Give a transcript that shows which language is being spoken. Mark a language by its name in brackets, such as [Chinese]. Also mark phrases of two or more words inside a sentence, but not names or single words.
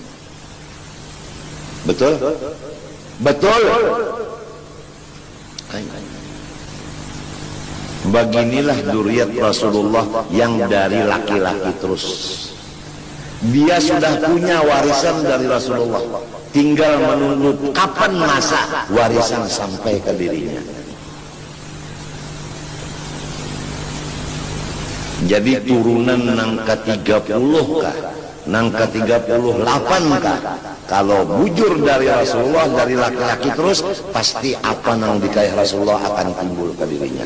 [Indonesian] Betul? Betul. Beginilah dzurriyyat Rasulullah yang dari laki-laki terus. Dia sudah punya warisan dari Rasulullah, tinggal menunggu kapan masa warisan sampai ke dirinya. [Banjar] Jadi turunan nang ke-30 kah, nang ke-38 kah? [Indonesian] Kalau bujur dari Rasulullah, dari laki-laki terus, pasti apa nang dikaya Rasulullah akan timbul ke dirinya.